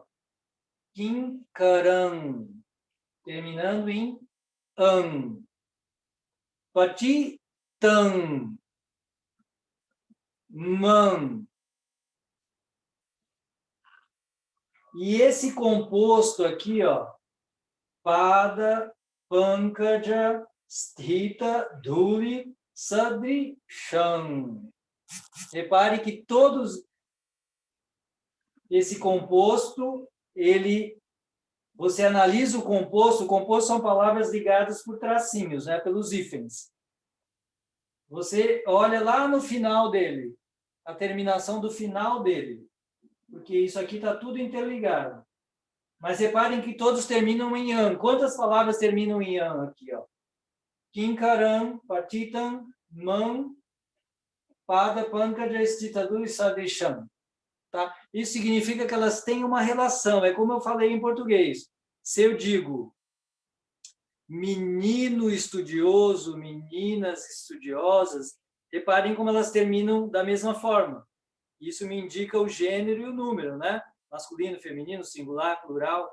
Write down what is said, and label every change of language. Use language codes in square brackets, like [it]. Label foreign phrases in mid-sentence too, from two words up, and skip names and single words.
[pt] Kinkaran, terminando em an. [sa] Patitan, man. [pt] E esse composto aqui, ó, [sa] pada, pankaja, sthita, dhuri, sadri, shan. [pt] Repare que todos esse composto, você analisa o composto são palavras ligadas por tracinhos, né, pelos hífens. Você olha lá no final dele, a terminação do final dele, porque isso aqui está tudo interligado. Mas reparem que todos terminam em an. Quantas palavras terminam em an aqui, ó? [sa] Kinkaram, patitam, man, pada, pankaja, stitadu e sadesham. Tá? [pt] Isso significa que elas têm uma relação. É como eu falei em português. Se eu digo menino estudioso, meninas estudiosas, reparem como elas terminam da mesma forma. Isso me indica o gênero e o número, né? Masculino, feminino, singular, plural.